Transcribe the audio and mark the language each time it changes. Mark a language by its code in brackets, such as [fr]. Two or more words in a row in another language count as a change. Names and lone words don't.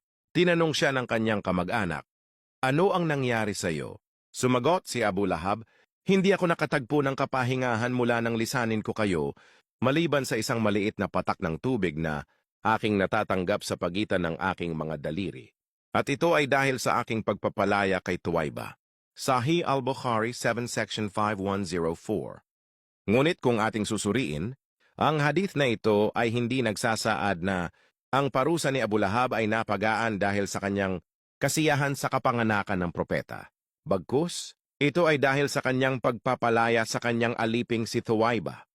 [tl] Tinanong siya ng kanyang kamag-anak, "Ano ang nangyari sa iyo?" Sumagot si Abu Lahab, "Hindi ako nakatagpo ng kapahingahan mula nang lisanin ko kayo, maliban sa isang maliit na patak ng tubig na aking natatanggap sa pagitan ng aking mga daliri. At ito ay dahil sa aking pagpapalaya kay Tuwayba." Sahih al-Bukhari 7 section 5104. Ngunit kung ating susuriin, ang hadith na ito ay hindi nagsasaad na ang parusa ni Abu Lahab ay napagaan dahil sa kanyang kasiyahan sa kapanganakan ng propeta. Bagkus, ito ay dahil sa kanyang pagpapalaya sa kanyang aliping si Thuwayba.